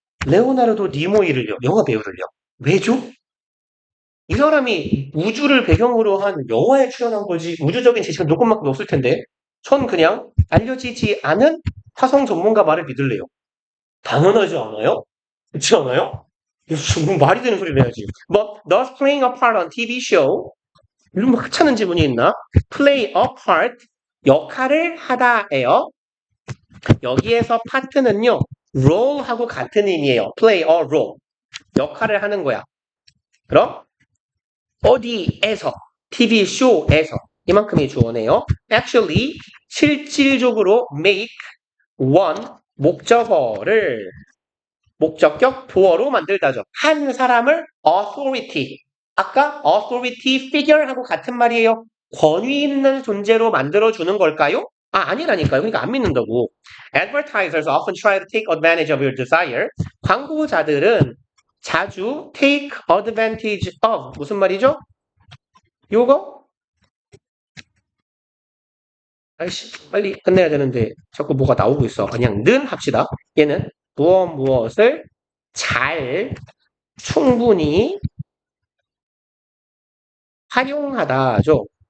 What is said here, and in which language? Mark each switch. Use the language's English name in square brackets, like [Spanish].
[Korean] 레오나르도 니모이를요, 영화 배우를요. 왜죠? 이 사람이 우주를 배경으로 한 영화에 출연한 거지 우주적인 지식은 조금밖에 없을 텐데 전 그냥 알려지지 않은 화성 전문가 말을 믿을래요. 당연하지 않아요? 그렇지 않아요? 이거 뭐 말이 되는 소리를 해야지. [English] But thus playing a part on TV show [Korean] 이런 뭐 하찮은 지문이 있나? [English] Play a part [Korean] 역할을 하다예요. 여기에서 파트는요 role하고 같은 의미예요. Play a role 역할을 하는 거야. 그럼 어디에서 TV 쇼에서 이만큼이 주어네요. Actually 실질적으로 make one 목적어를 목적격 보어로 만들다죠. 한 사람을 authority 아까 authority figure하고 같은 말이에요. 권위 있는 존재로 만들어주는 걸까요? 아니라니까요. 그러니까 안 믿는다고. [English] Advertisers often try to take advantage of your desire. [Korean] 광고자들은 자주 take advantage of 무슨 말이죠? 요거? 아이씨, 빨리 끝내야 되는데 자꾸 뭐가 나오고 있어. 그냥 는 합시다. 얘는 무엇을 잘, 충분히 활용하다죠.